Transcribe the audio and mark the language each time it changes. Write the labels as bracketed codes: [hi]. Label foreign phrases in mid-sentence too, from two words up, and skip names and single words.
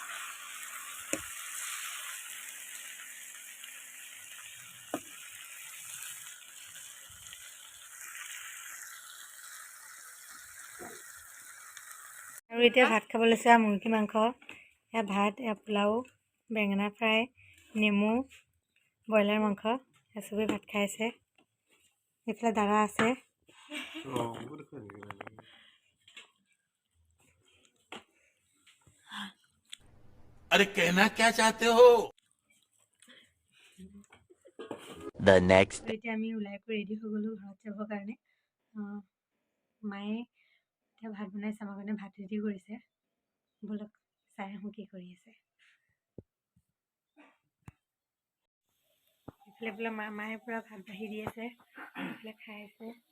[as] আৰু এতিয়া ভাত খাব লৈছোঁ। মুৰ্গী মাংস, এয়া ভাত, এয়া পোলাও, বেঙেনা ফ্ৰাই, নেমু, ব্ৰইলাৰ মাংস, চবেই ভাত খাই আছে। এইফালে দাদা আছে। [hi] अरे कहना क्या चाहते हो। [en] The next. [as] এতিয়া আমি ওলাই কৰি ৰেডি হৈ গ'লোঁ ঘৰত যাবৰ কাৰণে। মায়ে এতিয়া ভাত বনাইছে, আমাৰ কাৰণে ভাত ৰেডি কৰিছে। ব'লক চাই আহোঁ কি কৰি আছে। এইফালে বোলে মায়ে পূৰা ভাত বাঢ়ি দি আছে, এইফালে খাই আছে।